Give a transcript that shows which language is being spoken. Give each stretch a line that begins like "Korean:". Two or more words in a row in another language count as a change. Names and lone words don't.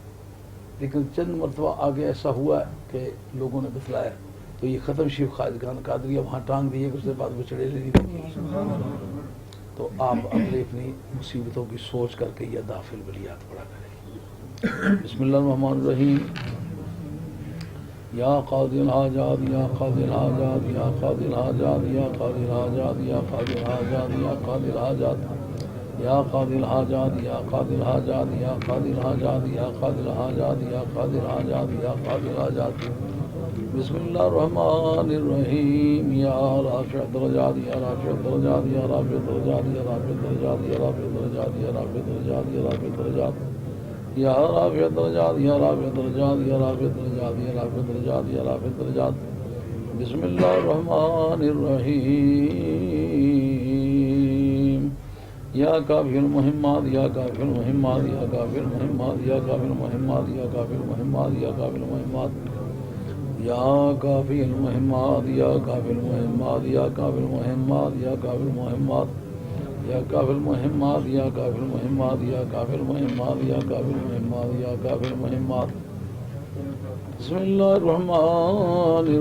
Urdu: لیکن چند مرتبہ آگے ایسا ہوا کہ لوگوں نے بتلایا تو یہ ختم شریف خواجگان قادریہ وہاں ٹانگ دیے کہ اس کے بعد وہ چڑیلیں نہیں دیکھی. تو آپ اپنی اپنی مصیبتوں کی سوچ کر کے یہ دافل بلیات پڑھا کریں.
Arabic: بسم اللہ الرحمن الرحیم. یا قاضی الحاجات یا قاضی الحاجات یا قاضی الحاجات یا قاضی الحاجات یا قاضی الحاجات یا قاضی الحاجات یا قاضی الحاجات یا قاضی الحاجات یا قاضی الحاجات یا قاضی الحاجات یا قاضی الحاجات یا قاضی الحاجات بسم اللہ الرحمن الرحیم یا رافع الدرجات یا رافع الدرجات یا رافع الدرجات یا رافع الدرجات یا رافع الدرجات یا رافع الدرجات یا رافع الدرجات یا رافع الدرجات یا رافع الدرجات یا رافع الدرجات یا رافع الدرجات یا رافع الدرجات بسم اللہ الرحمن الرحیم یا کافی المہمات یا کافی المہمات یا کافی المہمات یا کافی المہمات یا کافی المہمات یا کافی المہمات یا کافی المہمات یا کافی المہمات یا کافی المہمات یا کافی المہمات یا کافی المہمات یا کافی المہمات یا کافی المہمات یا کافی المہمات یا کافی المہمات بسم اللہ الرحمن